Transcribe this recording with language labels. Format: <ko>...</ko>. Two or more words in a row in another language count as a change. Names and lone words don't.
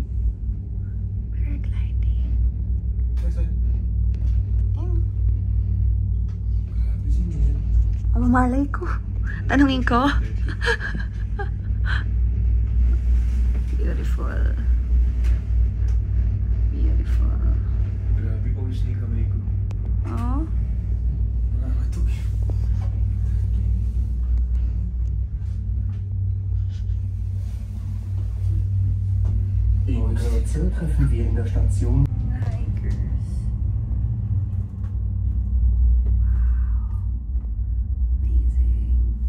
<tl>Paragliding. Ang malay ko. Tanungin ko.</tl> <en>Beautiful. Beautiful.</en> <tl>Grabe ko wish ni kamay ko. Oh. Nakakatok eh.</tl> <de>In Kürze treffen wir in der Station.</de> <en>Hikers. Wow. Amazing.</en>